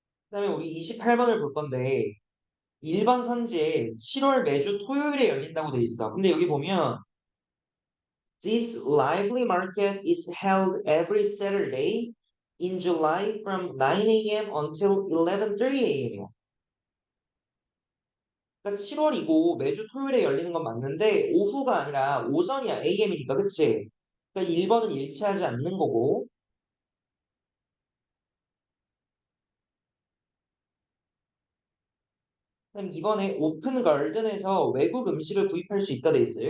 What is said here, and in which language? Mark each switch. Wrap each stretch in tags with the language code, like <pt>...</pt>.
<ko>그다음에 우리 28번을 볼 건데 1번 선지에 7월 매주 토요일에 열린다고 돼 있어. 근데 여기 보면</ko> <en>This lively market is held every Saturday in July from 9 a.m. until 11:30 a.m.</en> <ko>그러니까 7월이고 매주 토요일에 열리는 건 맞는데 오후가 아니라 오전이야. AM이니까 그치? 그러니까 1번은 일치하지 않는 거고 그럼 이번에 오픈 가든에서 외국 음식을 구입할 수 있다 돼 있어요.</ko>